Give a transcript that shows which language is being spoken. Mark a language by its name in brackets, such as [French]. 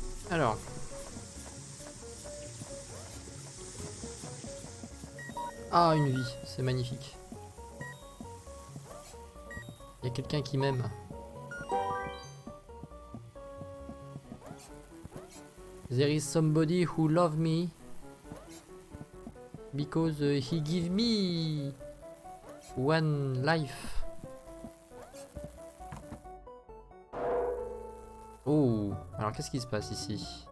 [French] Alors. Ah, une vie, c'est magnifique. Il y a quelqu'un qui m'aime. [English] There is somebody who love me because he give me one life. [French] Oh, alors qu'est-ce qui se passe ici?